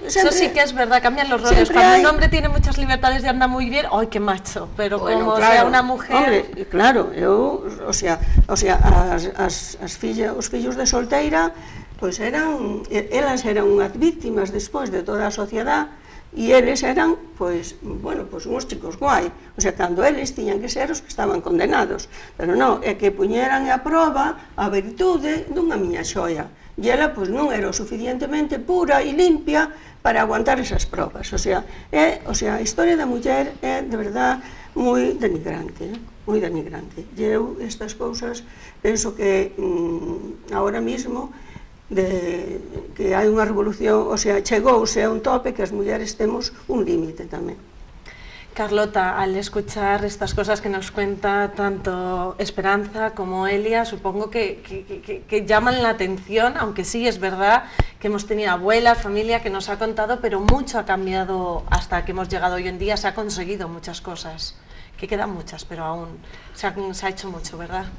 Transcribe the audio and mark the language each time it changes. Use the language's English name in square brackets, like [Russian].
[Spanish] Eso sí que es verdad, cambian los roles. Cuando un hombre tiene muchas libertades y anda muy bien, ¡ay, qué macho! Pero como sea unha mujer... [Galician] Hombre, claro, eu, o sea, os fillos de solteira, pois elas eran unhas víctimas despois de toda a sociedade, e eles eran, pois, bueno, pois uns chicos guai, o sea, cando eles tiñan que ser os que estaban condenados, pero non, é que puñeran a proba a virtude dunha miña xoia, e ela, pois, non era o suficientemente pura e limpia para aguantar esas probas, o sea, a historia da muller é, [Spanish] de verdad, [Galician] moi denigrante, moi denigrante, e eu, estas cousas, penso que [Spanish] ahora mismo, [Galician] que hai unha revolución, o sea, chegouse a un tope que as mulleres temos un límite tamén. [Spanish] Carlota, al escuchar estas cosas que nos cuenta tanto Esperanza como Elia, supongo que llaman la atención, aunque sí es verdad que hemos tenido abuelas, familia que nos ha contado, pero mucho ha cambiado hasta que hemos llegado hoy en día, se ha conseguido muchas cosas, que quedan muchas, pero aún se ha hecho mucho, ¿verdad?